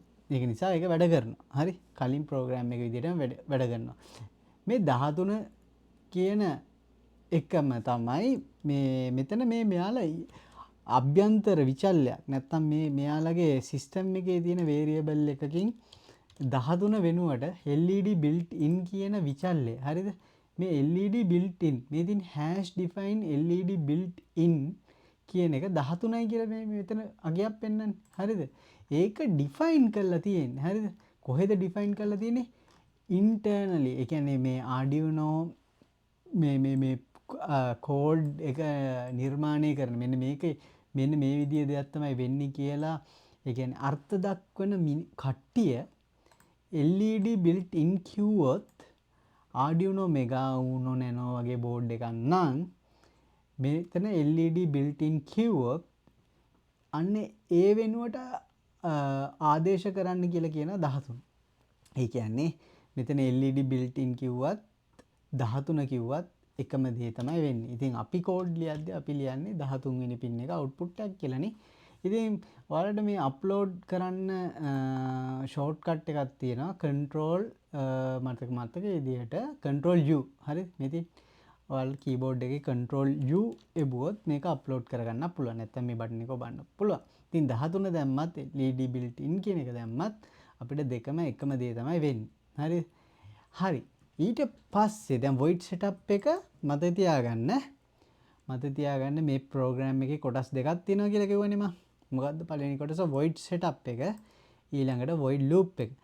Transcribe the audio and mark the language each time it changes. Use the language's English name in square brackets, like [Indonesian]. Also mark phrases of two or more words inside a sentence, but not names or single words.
[Sinhala] ඒක නිසා ඒක වැඩ කරනවා. හරි? කලින් program එක විදිහටම වැඩ කරනවා. මේ 13 කියන එකම තමයි මේ මෙතන මේ මෙයාලා අභ්‍යන්තර විචල්‍යයක් නැත්තම් මේ මෙයාලගේ සිස්ටම් එකේ තියෙන වේරියබල් එකකින් 13 වෙනුවට [English] LED built in [Sinhala] කියන විචල්‍යය. හරිද? මේ [English] LED built in [Sinhala] මේ තියෙන [English] hash define LED built in [Sinhala] කියන එක 13යි කියලා මේ මෙතන අගයක් පෙන්වන්නේ. හරිද? ඒක define කරලා තියෙන්නේ. හරිද? කොහෙද define කරලා තියෙන්නේ? internally. ඒ කියන්නේ මේ Arduino මේ කෝඩ් එක නිර්මාණය කරන මෙන්න මේ විදිහේ දෙයක් තමයි වෙන්නේ කියලා ඒ කියන්නේ අර්ථ දක්වන කට්ටිය [English] LED built in [Sinhala] කිව්වොත් Arduino Mega Uno Nano වගේ බෝඩ් එකක් නම් මෙතන [English] LED built in [Sinhala] කිව්වොත් අන්න ඒ වෙනුවට ආදේශ කරන්න කියලා කියන 13. ඒ කියන්නේ මෙතන [English] LED built in [Sinhala] කිව්වත් 13 කිව්වත් එකම දේ තමයි වෙන්නේ. ඉතින් අපි කෝඩ් ලියද්දී අපි ලියන්නේ 13 වෙනි pin එක output එකක් කියලානේ. ඉතින් ඔයාලට මේ අප්ලෝඩ් කරන්න ෂෝට්කට් එකක් තියෙනවා control මතක විදිහට [English] control U. [Sinhala] හරි? මෙතන ඔයාලා keyboard එකේ [English] control U [Sinhala] එබුවොත් මේක අප්ලෝඩ් කරගන්න පුළුවන්. නැත්නම් මේ බටන් එක ඔබන්න පුළුවන්. ඉතින් 13 දැම්මත් [English] LED built in [Sinhala] කියන එක දැම්මත් අපිට දෙකම එකම දේ තමයි වෙන්නේ. හරි? හරි. ඊට පස්සේ දැන් [English] void setup [Sinhala] එක මතක තියාගන්න මේ program එකේ කොටස් දෙකක් තියෙනවා කියලා කිව්වනේ මම. මොකද්ද පළවෙනි කොටස [English] void setup [Sinhala] එක ඊළඟට [English] void loop [Sinhala] එක.